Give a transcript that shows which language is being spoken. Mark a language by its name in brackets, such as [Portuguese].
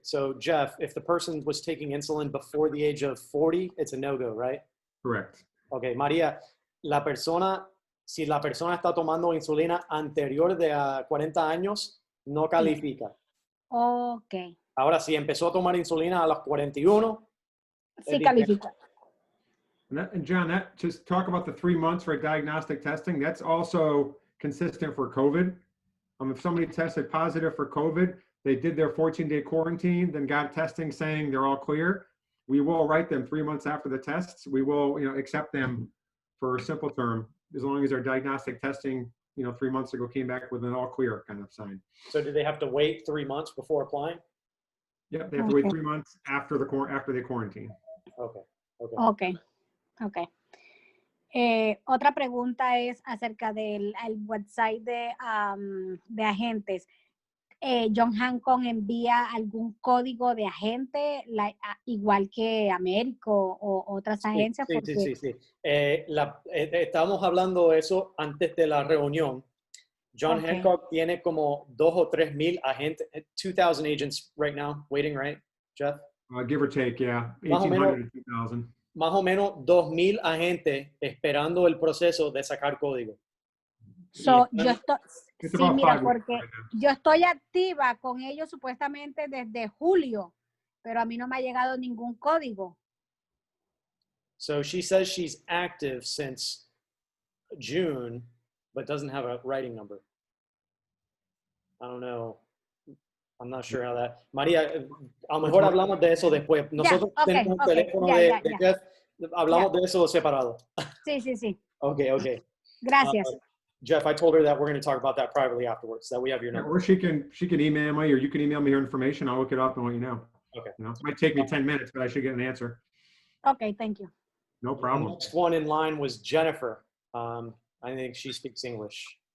[English] So Jeff, if the person was taking insulin before the age of 40, it's a no-go, right? Correct. [Spanish] Okay, María, si la persona está tomando insulina anterior de 40 años, no califica. Ok. Ahora, si empezó a tomar insulina a los 41, Sí califica. [English] And John, that just talk about the 3 months for diagnostic testing. That's also consistent for COVID. If somebody tested positive for COVID, they did their 14-day quarantine, then got testing saying they're all clear. We will write them 3 months after the tests. We will, accept them for a simple term, as long as their diagnostic testing, 3 months ago came back with an all clear kind of sign. So do they have to wait 3 months before applying? Yep, they have to wait 3 months after they quarantine. Okay. Ok. [Spanish] Otra pregunta es acerca del website de agentes. John Hancock envía algún código de agente, igual que Américo o otras agencias. Sí. Estábamos hablando de eso antes de la reunión. [English] John Hancock [Spanish] tiene como 2,000 o 3,000 agentes, [English] 2,000 agents right now, waiting, right, Jeff? Give or take, yeah, [Spanish] Más o menos, [English] 1,800 to 2,000. [Spanish] Más o menos 2,000 agentes esperando el proceso de sacar código. Yo estoy, mira, porque yo estoy activa con ellos supuestamente desde julio, pero a mí no me ha llegado ningún código. [English] So she says she's active since June, but doesn't have a writing number. I don't know. I'm not sure how that. [Spanish] María, a lo mejor hablamos de eso después. Nosotros tenemos un teléfono de Jeff. Hablamos de eso separado. Sí. Okay. Gracias. [English] Jeff, I told her that we're going to talk about that privately afterwards, that we have your number. Or she can email me, or you can email me your information. I'll look it up and let you know. Okay. It might take me 10 minutes, but I should get an answer. Okay, thank you. No problem. The next one in line was Jennifer. I think she speaks English.